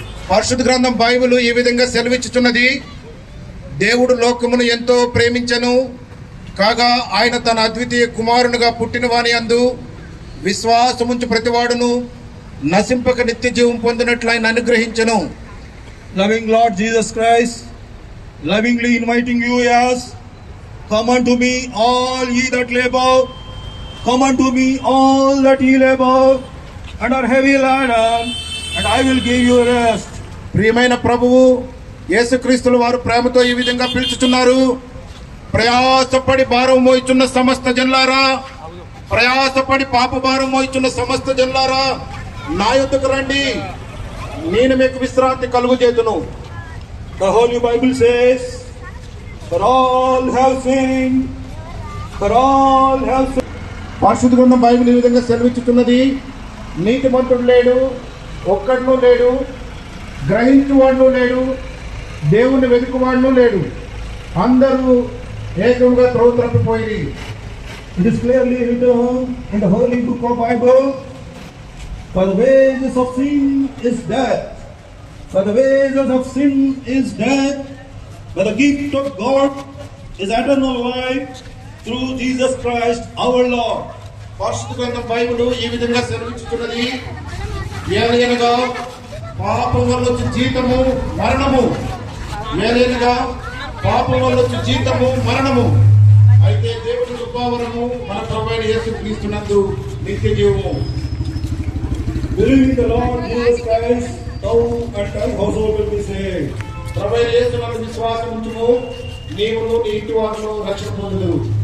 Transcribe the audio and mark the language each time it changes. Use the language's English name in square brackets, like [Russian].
[Telugu] పరిశుద్ధ గ్రంథం బైబిల్ ఈ విధంగా సెలవిచ్చుచున్నది, దేవుడు లోకమును ఎంతో ప్రేమించెను, కాగా ఆయన తన అద్వితీయ కుమారునిగా పుట్టిన వాని యందు విశ్వాసముంచు ప్రతివాడును నశింపక నిత్య జీవం పొందినట్లు ఆయన అనుగ్రహించెను. [English] Loving Lord Jesus Christ, lovingly inviting you as, come unto me all ye that labor, come unto me all that ye labor and are heavy laden, and I will give you rest. [Telugu] ప్రియమైన ప్రభువు యేసుక్రీస్తుల వారు ప్రేమతో ఈ విధంగా పిలుచుచున్నారు. ప్రయాసపడి భారం మోయిచున్న సమస్త జనులారా, ప్రయాసపడి పాప భారం మోయిచున్న సమస్త జనులారా, నా యొద్దకు రండి, నేను మీకు విశ్రాంతి కలుగజేతును. [English] The Holy Bible says, for all have sinned, for all have sinned. [Telugu] పరిశుద్ధ గ్రంథం బైబిల్ ఈ విధంగా సెలవిచ్చుతున్నది, నీతిమంతుడు లేడు, ఒక్కడును లేడు, గ్రహించువాడును లేడు, దేవుని వెతుకువాడును లేడు, అందరూ ఏకముగా త్రోవ తప్పిపోయి. [English] It is clearly written in the Holy Book of Bible, for the wages of sin is death, for the wages of sin is death, but the gift of God is eternal life through Jesus Christ our Lord. [Telugu] పరిశుద్ధ గ్రంథం Bible ఈ విధంగా సెలవిచ్చుతున్నది, ఏలయనగా పాపం వల్ల వచ్చే జీతము మరణము, ఏలయనగా పాపం వల్ల వచ్చే జీతము మరణము, అయితే దేవుని కృపావరము మన ప్రభువైన యేసుక్రీస్తునందు నిత్య జీవము. [English] Believe in the Lord Jesus Christ, thou and thy household will be saved. [Telugu] ప్రభువైన యేసునందు విశ్వాసం ఉంచుము, నీవును నీ ఇంటి వారును రక్షణ పొందుదురు.